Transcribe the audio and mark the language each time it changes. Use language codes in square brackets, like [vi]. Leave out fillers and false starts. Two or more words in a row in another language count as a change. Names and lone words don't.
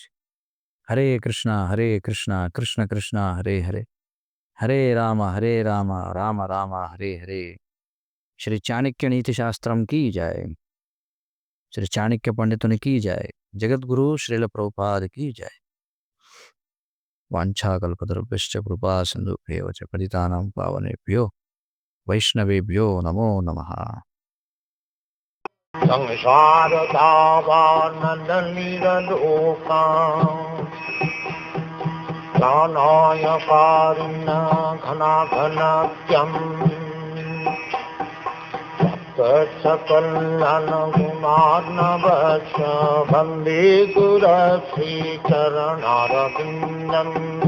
[sa] హరే కృష్ణ, హరే కృష్ణ, కృష్ణ కృష్ణ హరే హరే, హరే రామ రామ రామ హరే హరే. [te] శ్రీ చాణక్య నీతి శాస్త్రంకి జై. శ్రీ చాణక్య పండితునికి జై. జగద్గురు శ్రీల ప్రభుపాదికి జై. [sa] వాంఛాకల్పతరుభ్యశ్చ కృపా సింధుభ్యేవ చ పతితానాం పావనేభ్యో వైష్ణవేభ్యో నమో నమః. సంసారదావానలీలలోకా ప్రాణాయ కారుణ ఘనాఘనత్యం సకలన గుణార్ణవశ వందే గురశ్రీ చరణారవిందం.